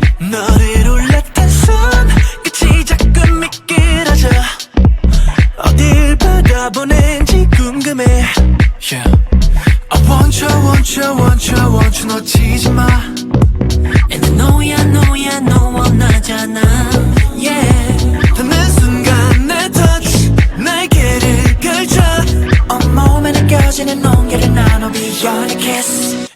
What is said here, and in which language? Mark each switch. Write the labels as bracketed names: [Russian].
[Korean] 너를 올렸던 손 끝이 자꾸 미끄러져. 어딜 바라보는지 궁금해. Yeah. [English] I want you [Korean] 놓치지 마. [English] And I know ya [Korean] 원하잖아. Yeah. 닿는 순간 내 touch 날개를 걸쳐. 온몸에 느껴지는 온기를 나눠 [English] beyond a kiss.